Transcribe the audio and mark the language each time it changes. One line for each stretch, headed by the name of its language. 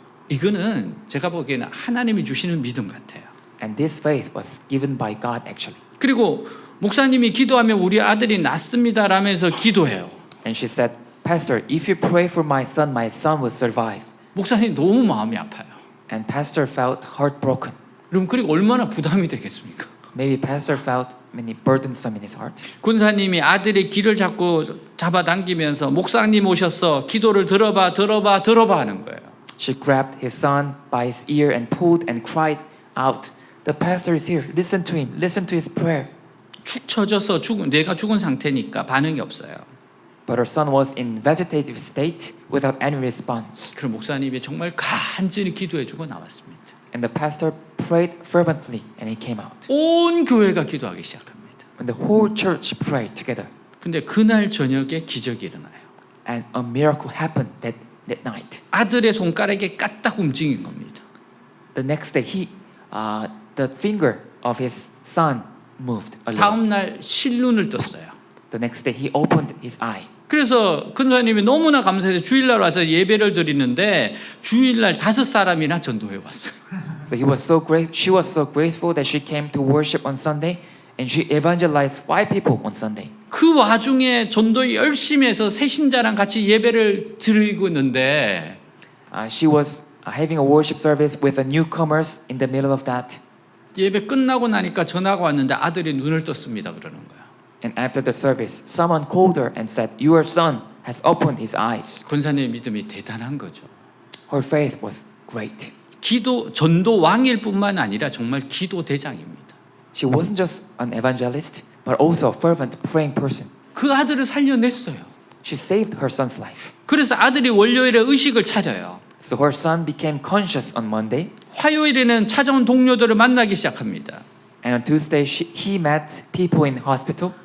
Korean: 이거는 제가 보기에는 하나님이 주시는 믿음 같아요.
English: And this faith was given by God actually.
Korean: 그리고 목사님이 기도하면 우리 아들이 낫습니다 라면서 기도해요.
English: And she said, Pastor, if you pray for my son will survive.
Korean: 목사님 너무 마음이 아파요.
English: And pastor felt heartbroken.
Korean: 그럼 그리고 얼마나 부담이 되겠습니까?
English: Maybe pastor felt many burdensome in his heart.
Korean: 군사님이 아들의 귀를 자꾸 잡아당기면서 목사님 오셔서 기도를 들어봐 하는 거예요.
English: She grabbed his son by his ear and pulled and cried out, The pastor is here. Listen to him. Listen to his prayer.
Korean: 축 처져서 뇌가 죽은 상태니까 반응이 없어요.
English: But her son was in vegetative state without any response.
Korean: 그럼 목사님이 정말 간절히 기도해주고 나왔습니다.
English: And the pastor prayed fervently and he came out.
Korean: 온 교회가 기도하기 시작합니다.
English: When the whole church prayed together.
Korean: 근데 그날 저녁에 기적이 일어나요.
English: And a miracle happened that night.
Korean: 아들의 손가락이 까딱 움직인 겁니다.
English: The next day, the finger of his son moved a little.
Korean: 다음 날 실눈을 떴어요.
English: The next day, he opened his eye.
Korean: 그래서 근사님이 너무나 감사해서 주일날 와서 예배를 드리는데 주일날 5사람이나 전도해 왔어요.
English: So she was so grateful that she came to worship on Sunday, and she evangelized 5 people on Sunday.
Korean: 그 와중에 전도 열심히 해서 새신자랑 같이 예배를 드리고 있는데
English: She was having a worship service with the newcomers in the middle of that.
Korean: 예배 끝나고 나니까 전화가 왔는데 아들이 눈을 떴습니다 그러는 거야.
English: And after the service, someone called her and said, Your son has opened his eyes.
Korean: 권사님의 믿음이 대단한 거죠.
English: Her faith was great.
Korean: 전도 왕일 뿐만 아니라 정말 기도 대장입니다.
English: She wasn't just an evangelist, but also a fervent praying person.
Korean: 그 아들을 살려냈어요.
English: She saved her son's life.
Korean: 그래서 아들이 월요일에 의식을 차려요.
English: So her son became conscious on Monday.
Korean: 화요일에는 찾아온 동료들을 만나기 시작합니다.
English: And on Tuesday, he met people in hospital.